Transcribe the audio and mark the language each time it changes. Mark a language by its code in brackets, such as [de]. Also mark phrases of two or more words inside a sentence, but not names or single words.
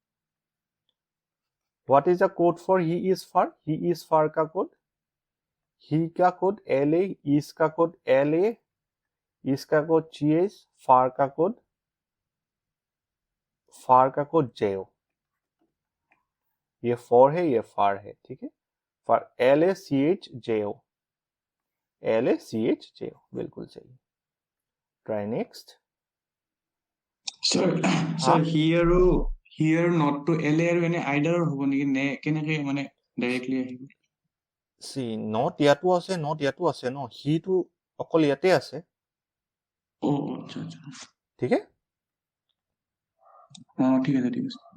[en] what is the code for he is far, he is far [hi] का कोड, ही का कोड LA, इज का कोड LA, इसका कोड GH, फार का कोड, फार का कोड JO, ये फॉर है, ये फार है। ठीक है, फार LACHJO, LACHJO, बिल्कुल सही। [en] try next. [hi] सर हाँ, [as] सर হিয়াৰ নটটো এলে আৰু এনে আইডাৰৰ হ'ব নেকি নে কেনেকে মানে ডাইৰেক্টলি আহিব সি নট ইয়াতো আছে, নট ইয়াতো আছে ন, সিটো অকল ইয়াতে আছে। ও আচ্ছা আচ্ছা ঠিক আছে, ঠিক আছে ঠিক আছে